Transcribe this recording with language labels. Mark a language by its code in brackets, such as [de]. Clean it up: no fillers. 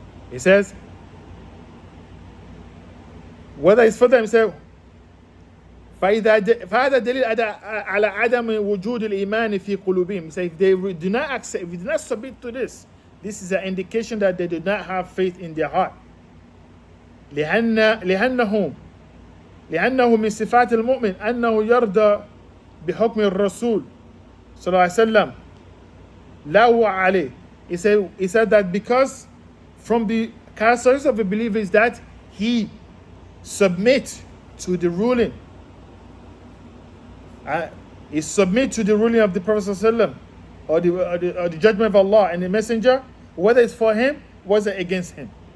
[en] He says, whether it's for them, he says, [ar] فهذا دليل على عدم وجود الإيمان في قلوبهم. [en] He says, if they do not accept, if they do not submit to this, this is an indication that they do not have faith in their heart. [ar] لأنه من صفات المؤمن أنه يرضى بحكم الرسول صلى الله عليه وسلم لا عليه. [en] He said that because from the characteristics of a believer is that he submits to the ruling. He submits to the ruling of the Prophet ﷺ, or the judgment of Allah and the Messenger, whether it's for him, whether against him.